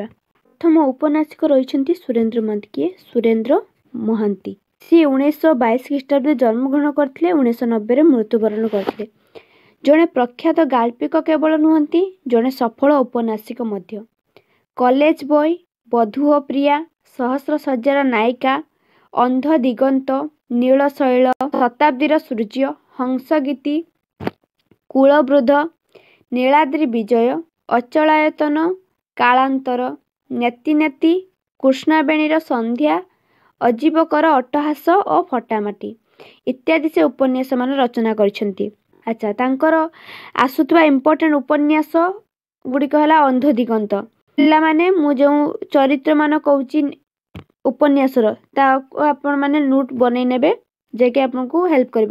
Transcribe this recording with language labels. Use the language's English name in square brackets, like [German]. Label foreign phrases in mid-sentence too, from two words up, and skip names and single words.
[Odia] ପ୍ରଥମ ଉପନ୍ୟାସକ ରହିଛନ୍ତି ସୁରେନ୍ଦ୍ର ମହାନ୍ତି। ସୁରେନ୍ଦ୍ର ମହାନ୍ତି ସେ 1922 ଖ୍ରୀଷ୍ଟାବ୍ଦ ଜନ୍ମ ଗ୍ରହଣ କରିଥିଲେ, 1990 ରେ ମୃତ୍ୟୁବରଣ କରିଥିଲେ। ଜଣେ ପ୍ରଖ୍ୟାତ ଗାଳ୍ପିକ କେବଳ ନୁହନ୍ତି, ଜଣେ ସଫଳ ଔପନ୍ୟାସିକ ମଧ୍ୟ। କଲେଜ ବୟ, ବଧୂ ଓ ପ୍ରିୟା, ସହସ୍ର ସଜ୍ଜାର ନାୟିକା, ଅନ୍ଧ ଦିଗନ୍ତ, ନୀଳଶୈଳ, ଶତାବ୍ଦୀର ସୂର୍ଯ୍ୟ, ହଂସଗୀତି, କୁଳବୃଦ୍ଧ, ନୀଳାଦ୍ରି ବିଜୟ, ଅଚଳାୟତନ, କାଳାନ୍ତର, ନେତି ନେତି, କୃଷ୍ଣାବେଣୀର ସନ୍ଧ୍ୟା, ଅଜୀବକର ଅଟ୍ଟହାସ ଓ ଫଟାମାଟି ଇତ୍ୟାଦି ସେ ଉପନ୍ୟାସ ମାନ ରଚନା କରିଛନ୍ତି। ଅଚ୍ଛା, ତାଙ୍କର ଆସୁଥିବା ଇମ୍ପର୍ଟାଣ୍ଟ ଉପନ୍ୟାସ ଗୁଡ଼ିକ ହେଲା ଅନ୍ଧ ଦିଗନ୍ତ। ପିଲା ମାନେ ମୁଁ ଯୋ ଚରିତ୍ର ମାନ କହୁଛି ଉପନ୍ୟାସର ଆପଣ ମାନେ ନୋଟ ବନେଇ ନେବେ, ଯାହାକି ଆପଣଙ୍କୁ ହେଲ୍ପ କରିବ।